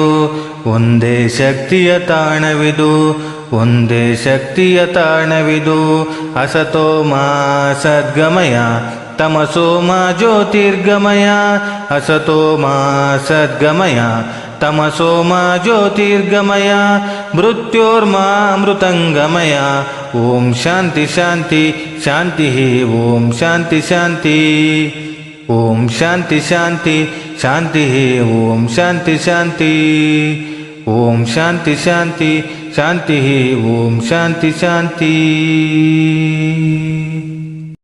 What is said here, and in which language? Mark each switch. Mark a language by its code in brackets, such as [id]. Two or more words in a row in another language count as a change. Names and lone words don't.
[kn] ಒಂದೇ ಶಕ್ತಿಯ ತಾಣವಿದು. ಒಂದೇ ಶಕ್ತಿಯ ತಾಣವಿದು. [sa] ಅಸತೋಮ ಸದ್ಗಮಯ ತಮಸೋಮ ಜ್ಯೋತಿರ್ಗಮಯ. ಅಸತೋಮ ಸದ್ಗಮಯ ತಮಸೋಮ ಜ್ಯೋತಿರ್ಗಮಯ. ಮೃತ್ಯೋರ್ಮಾ ಮೃತಂಗಮಯ. ಓಂ ಶಾಂತಿ ಶಾಂತಿ ಶಾಂತಿ. ಓಂ ಶಾಂತಿ ಶಾಂತಿ. ಓಂ ಶಾಂತಿ ಶಾಂತಿ ಶಾಂತಿ. ಓಂ ಶಾಂತಿ ಶಾಂತಿ. ಓಂ ಶಾಂತಿ ಶಾಂತಿ ಶಾಂತಿ. ಓಂ ಶಾಂತಿ ಶಾಂತಿ.